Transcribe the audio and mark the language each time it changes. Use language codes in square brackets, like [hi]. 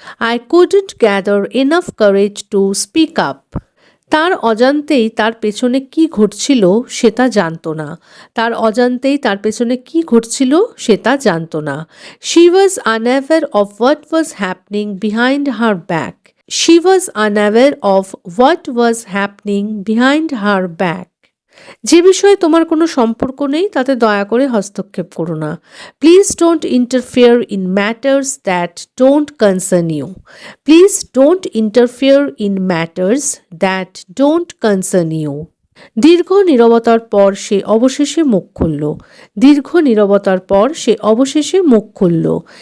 [en] I couldn't gather enough courage to speak up. [bn] তার অজান্তেই তার পেছনে কি ঘটছিল সে তা জানত না। তার অজান্তেই তার পেছনে কি ঘটছিল সে তা জানত না। [en] She was unaware of what was happening behind her back. She was unaware of what was happening behind her back. [bn] যে বিষয়ে তোমার কোনো সম্পর্ক নেই তাতে দয়া করে হস্তক্ষেপ করো না। [en] Please don't interfere in matters that don't concern you. Please don't interfere in matters that don't concern you. [bn] দীর্ঘ নীরবতার পর সে অবশেষে মুখ খুলল। দীর্ঘ নীরবতার পর সে অবশেষে মুখ খুলল।